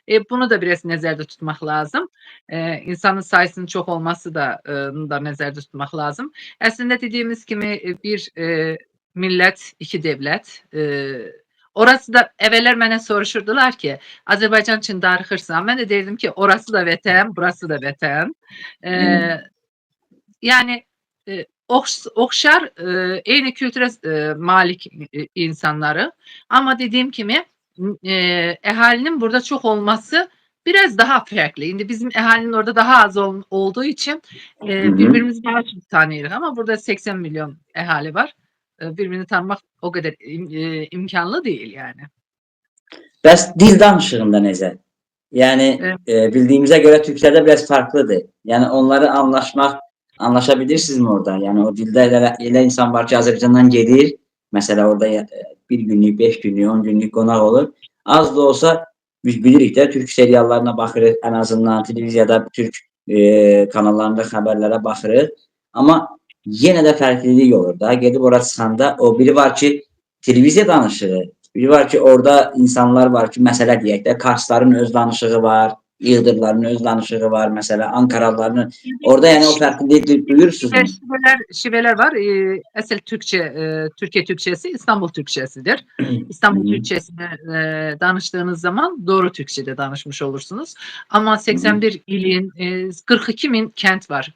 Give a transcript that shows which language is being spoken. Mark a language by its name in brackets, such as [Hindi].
[Turkish] Bunu da biraz nezarda tutmak lazım. İnsanın sayısının çok olması da nezarda tutmak lazım. Aslında dediğimiz gibi bir millet, iki devlet. Orası da evveler bana soruşurdular ki Azerbaycan için [Azerbaijani] darıxırsan. [Turkish] Ben de derdim ki orası da vətən, burası da vətən. Yani okşar aynı kültüre malik insanları ama dediğim gibi ehalinin burada çok olması biraz daha farklı. Şimdi bizim ehalinin orada daha az olduğu için birbirimizi daha çok tanıyoruz ama burada 80 milyon ehali var. Birbirini tanımak o kadar imkanlı değil yani. [Azerbaijani] Bəs dil danışığında necə? Yəni bildiyimizə görə Türklərdə biraz farklıdır. Yəni onları anlaşabilirsinizmi orada? Yəni o dildə elə insan var ki, Azərbaycandan gedir. Məsələ orada bir günlük, 5 günlük, 10 günlük qonaq olur. Az da olsa biz bilirik də Türk seriallarına baxırıq, ən azından televiziyada Türk kanallarında xəbərlərə baxırıq. Amma yenə də fərqlilik olur da. Gedib ora çıxanda o biri var ki, televiziya danışığı, biri var ki, orada insanlar var ki, məsələ deyək də, Karsların öz danışığı var, İğdırların öz danışığı var, mesela Ankaralıların. [Turkish] Orada yani o farklılığı duyursunuz. Şiveler var. Asıl Türkçe, Türkiye Türkçesi İstanbul Türkçesidir. İstanbul Türkçesini danıştığınız zaman doğru Türkçe'de danışmış olursunuz. Ama 81 ilin 42 bin kent var.